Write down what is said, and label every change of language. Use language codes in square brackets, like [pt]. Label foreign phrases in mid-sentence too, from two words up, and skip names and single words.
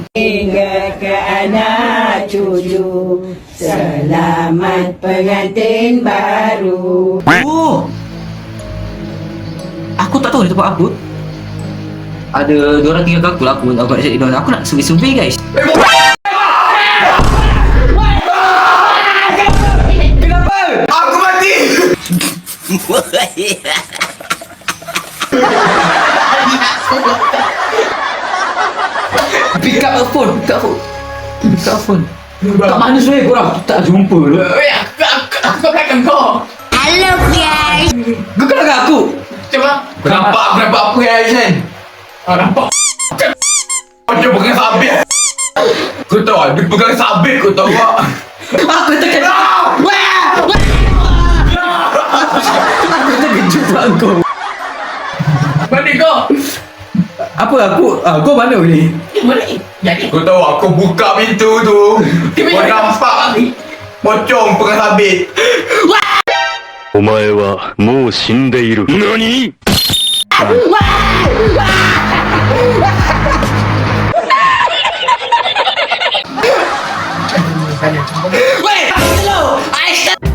[ms] Hingga ke anak cucu, selamat pengantin baru. Oh. Aku tak tahu ni tempat apa. Ada diorang tinggal aku lah. Aku nak cari diorang. Aku nak survey guys. Kenapa? Aku mati. [en] Pick up a phone. [ms] Kat mana sebenarnya korang? Tak jumpa lah. Aku belakang kau. [en] Hello guys. [ms] Kau kenal aku? Cuba. Aku nampak apa yang Aisyah? Nampak. Macam pegang sabit. Kau tahu dia pegang sabit kau tahu tak? Aku tekan. Aku terkejut pula kau. Mana kau? Apa aku? Kau mana ni? Mana ni? Jadi. Kau tahu aku buka pintu tu. Kau nampak pocong pegang sabit. [ja] お前はもう死んでいる。何？ [en] Wait! Hello! Aish!